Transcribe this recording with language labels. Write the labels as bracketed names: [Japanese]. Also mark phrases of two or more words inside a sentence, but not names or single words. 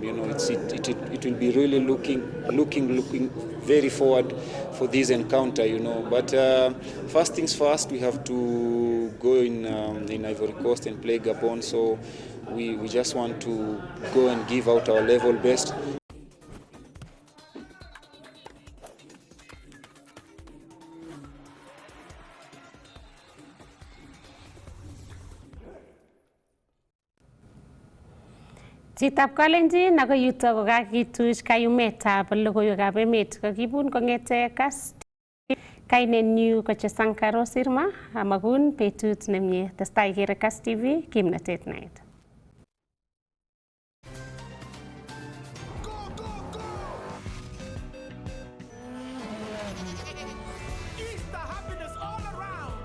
[English] It will be really looking very forward for this encounter. But first things first, we have to go in Ivory Coast and play Gabon. So we just want to go and give out our level best. [Kalenjin] Chitab Kalenjin ako yuto ko kakituch kayumetab logoiwekab emet kakibun kong'ete Kass. Kainenyu ko Chesankaro Sirma, amakun betut nemie. Testai kere Kass TV, kimnatet naet. [English] Easter happiness all around.